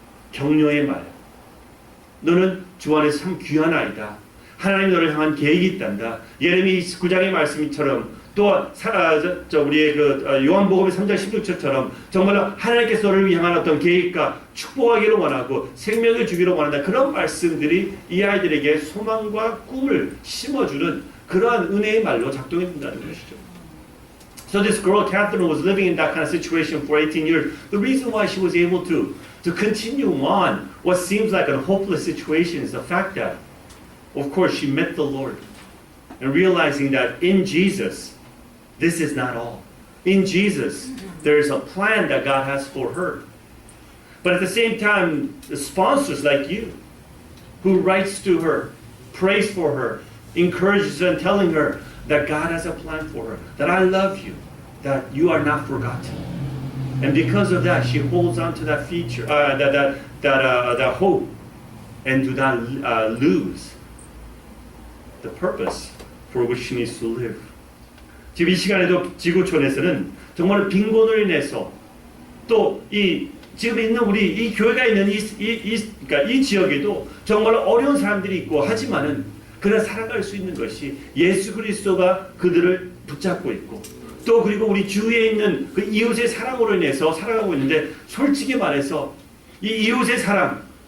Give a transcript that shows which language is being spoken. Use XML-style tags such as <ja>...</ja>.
<ko>격려의 말, 너는 주 안에서 참 귀한 아이다, 하나님 너를 향한 계획이 있단다, 예레미 29장의 말씀처럼 또 우리의 그 요한복음의 3장 16절처럼 정말로 하나님께서 너를 향한 어떤 계획과 축복하기를 원하고 생명을 주기를 원한다, 그런 말씀들이 이 아이들에게 소망과 꿈을 심어주는 그러한 은혜의 말로 작동해 준다는 것이죠.</ko> <en>So this girl Catherine was living in that kind of situation for 18 years. The reason why she was able to continue on what seems like a hopeless situation is the fact that, of course, she met the Lord and realizing that in Jesus, this is not all. In Jesus, there is a plan that God has for her. But at the same time, the sponsors like you, who writes to her, prays for her, encourages her, and telling her that God has a plan for her, that I love you, that you are not forgotten. And because of that, she holds on to that feature, that hope, and do not lose the purpose for which she needs to live.</en> <ko>지금 이 시간에도 지구촌에서는 정말 빈곤으로 인해서 또 지금 있는 우리 이 교회가 있는 그러니까 이 지역에도 정말 어려운 사람들이 있고, 하지만은 그러나 살아갈 수 있는 것이 예수 그리스도가 그들을 붙잡고 있고, 또 그리고 우리 주위에 있는 그 이웃의 사랑으로 인해서 살아가고 있는데, 솔직히 말해서 이 이웃의 사랑,</ko>